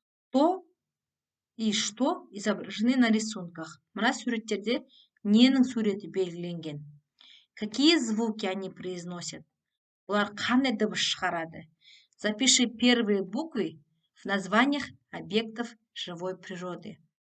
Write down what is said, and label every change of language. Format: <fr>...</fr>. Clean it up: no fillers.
<ru>То и что изображены на рисунках.</ru> <kk>Мына суреттерде ненің суреті белгіленген?</kk> <ru>Какие звуки они произносят?</ru> <kk>Олар қандай дыбыс шығарады?</kk> <ru>Запиши первые буквы в названиях объектов живой природы.</ru>